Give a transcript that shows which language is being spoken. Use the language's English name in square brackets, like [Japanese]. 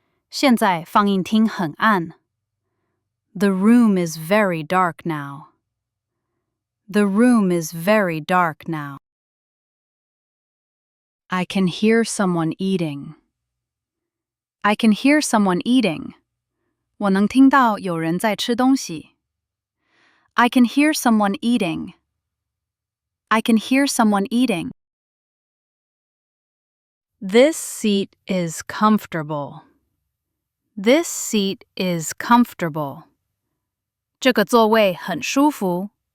[Chinese] 现在放映厅很暗。 [English] The room is very dark now. The room is very dark now. I can hear someone eating. I can hear someone eating. [Chinese] 我能听到有人在吃东西。 [English] I can hear someone eating. I can hear someone eating. This seat is comfortable. This seat is comfortable. [Chinese] 这个座位很舒服。